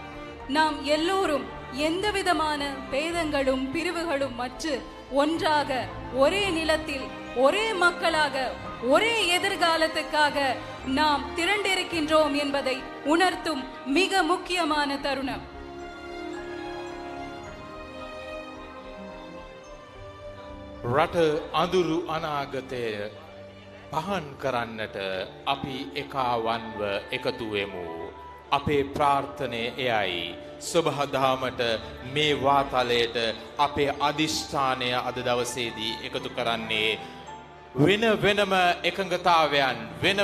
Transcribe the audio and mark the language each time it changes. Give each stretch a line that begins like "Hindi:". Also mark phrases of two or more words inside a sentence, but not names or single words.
Tamil: நாம் எல்லோரும் எந்தவிதமான பேதங்களும் பிரிவுகளும் மற்று ஒன்றாக ஒரே நிலத்தில் ஒரே மக்களாக ஒரே எதிர்காலத்துக்காக நாம் திரண்டிருக்கின்றோம் என்பதை உணர்த்தும் மிக முக்கியமான தருணம்.
Sinhala: රට අඳුරු අනාගතය පහන් කරන්නට අපි එකාවන්ව එකතු වෙමු. අපේ ප්‍රාර්ථනය එයයි. සුබහදාමට මේ වාතලයට අපේ අදිෂ්ඨානය අද දවසේදී එකතු කරන්නේ වෙන වෙනම එකඟතාවයන් වෙන